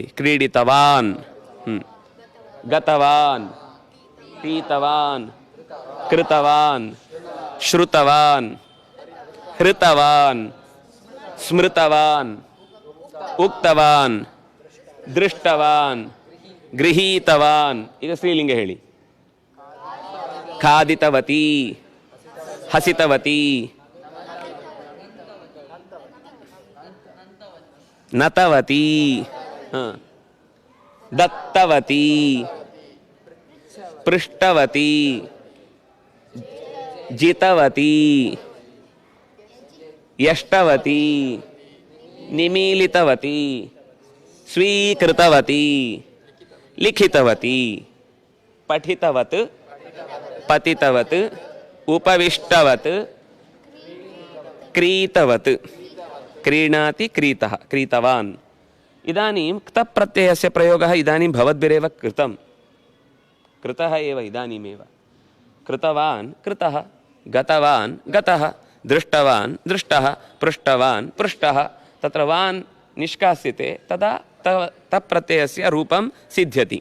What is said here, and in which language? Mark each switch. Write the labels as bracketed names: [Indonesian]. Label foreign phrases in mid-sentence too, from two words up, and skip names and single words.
[Sanskrit] ಕ್ರೀಡಿತವಾನ್, ಗತವಾನ್, ಪೀತವಾನ್, ಕೃತವಾನ್, ಶ್ರುತವಾನ್, ಹೃತವಾನ್, ಸ್ಮೃತವಾನ್, ಉಕ್ತವಾನ್, ದೃಷ್ಟವಾನ್, ಗೃಹೀತವಾನ್. [Kannada] ಈಗ ಸ್ತ್ರೀಲಿಂಗ ಹೇಳಿ. [Sanskrit] ಖಾದಿತವತಿ, ಹಸಿತವತಿ, ನತವತಿ, ದತ್ತವತಿ, ಪೃಷ್ಟವತಿ, ಜಿತವತಿ, ಯಷ್ಟವತಿ, ನಿಮೀಲಿತವತಿ, ಸ್ವೀಕೃತವತಿ, ಲಿಖಿತವತಿ, ಪಠಿತವತ್, ಪತಿತವತ್, ಉಪವಿಷ್ಟವತ್, ಕ್ರೀತವತ್, ಕ್ರೀಣಾತಿ ಕ್ರೀತಃ, ಕ್ರೀತವಾನ್. ಇದಾनीं क्तः प्रत्ययस्य प्रयोगः इदानीं भवद्भिरेव कृतं. कृतः एव इदानीमेव. कृतवान् कृतः, गतवान् गतः, दृष्टवान् दृष्टः, पृष्टवान् पृष्टः. तत्र वान् निष्कास्यते तदा तप्रत्ययस्य रूपं सिद्ध्यति.